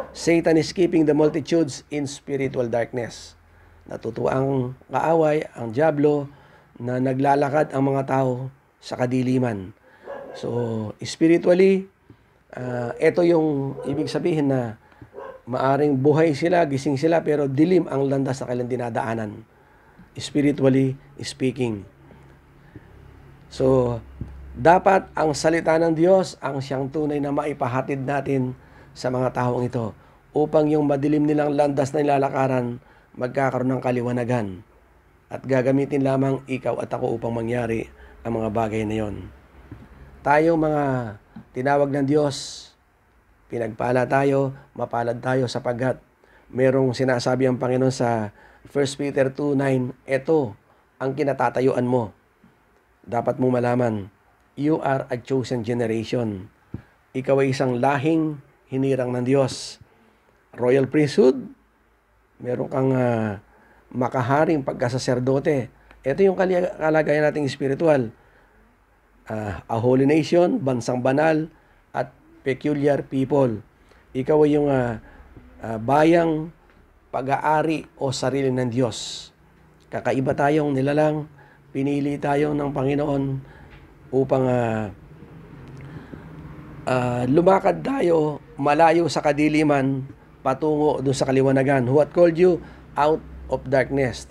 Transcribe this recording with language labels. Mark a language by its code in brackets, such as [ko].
[en] Satan is keeping the multitudes in spiritual darkness. [tl] Natutuwa ang kaaway, ang diablo, na naglalakad ang mga tao sa kadiliman. So, spiritually, ito yung ibig sabihin na maaring buhay sila, gising sila, pero dilim ang landas na kailang dinadaanan. [en] Spiritually speaking. [tl] So, dapat ang salita ng Diyos ang siyang tunay na maipahatid natin sa mga taong ito upang yung madilim nilang landas na nilalakaran magkakaroon ng kaliwanagan at gagamitin lamang ikaw at ako upang mangyari ang mga bagay na yon. Tayo mga tinawag ng Diyos, pinagpala tayo, mapalad tayo sapagkat merong sinasabi ang Panginoon sa 1 Peter 2:9, ito ang kinatatayuan mo. Dapat mong malaman, [en] you are a chosen generation. [tl] Ikaw ay isang lahing hinirang ng Diyos. [en] Royal priesthood, [tl] meron kang makaharing pagkasaserdote. Ito yung kalagayan nating spiritual. [en] A holy nation, [tl] bansang banal, at [en] peculiar people. [tl] Ikaw ay yung bayang pag-aari o sarili ng Diyos. Kakaiba tayong nilalang, pinili tayo ng Panginoon upang lumakad tayo malayo sa kadiliman patungo doon sa kaliwanagan. [en] What called you out of darkness?